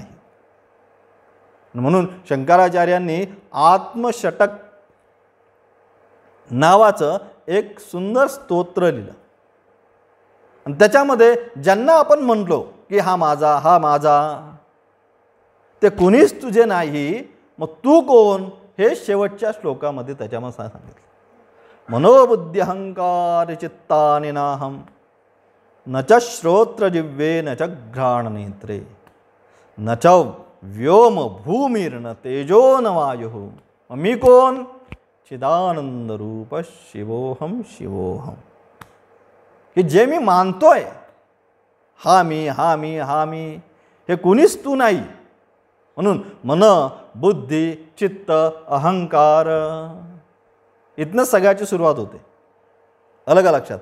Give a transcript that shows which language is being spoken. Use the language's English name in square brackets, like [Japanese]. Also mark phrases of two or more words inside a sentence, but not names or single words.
[Marathi] म्हणून शंकराचार्यांनी आत्मषटक नावाचं एक सुंदर स्तोत्र लिहिलं आणि त्याच्यामध्ये ज्यांना आपण म्हणलो की हा माझा ते कोणीच तुझे नाही, मग तू कोण हे शेवटच्या श्लोकामध्ये त्याच्यामध्ये सांगितलं. [Sanskrit] मनोबुद्धी अहंकार चित्तानि नाहम न च श्रोत्र जिव्हे न च घ्राण नेत्रे न च व्योम भूमिर्न तेजो न वायु. [Marathi] मी कोण? [Sanskrit] चिदानंद रूप शिवोहम शिवोहम. [Marathi] की जे मी मानतोय हा मी हे कुणीच तू नाही. म्हणून मन बुद्धी चित्त अहंकार इथनं सगळ्याची सुरुवात होते. अलग लक्षात.